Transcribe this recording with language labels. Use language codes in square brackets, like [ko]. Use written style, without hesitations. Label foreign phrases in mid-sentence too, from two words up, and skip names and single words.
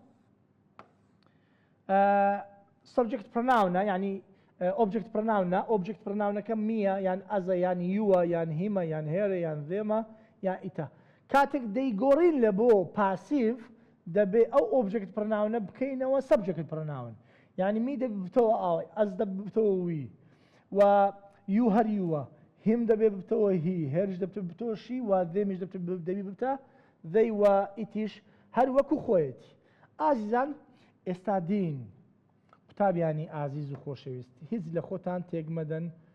[en] subject pronoun [ckb] یعنی [en] object pronoun object pronounەکە [ckb] میە یان ئەزە یان یووە یان هیمە یان هێرە یان ذێمە یان ئیتە کاتێک دەیگۆڕین لە بۆ پاسیڤ دەبێ ئەو [en] object pronounە [ckb] بکەینەوە [en] subject pronoun [ckb] یعنی می دەبێتەوە ئاوای ئەز دەبێتەوە وی و یو هەر یووە هیم دەبێ ببتەوە هی هێرش دەبێتەوە شی و ذێمیش دەبێ ببتە ذەی و ئیتیش هەر وەکو خۆیەتی ئازیزان ئێستا دین قوتابیانی ئازیز و خۆشەویست هیچ لە خۆتان تێک مەدەن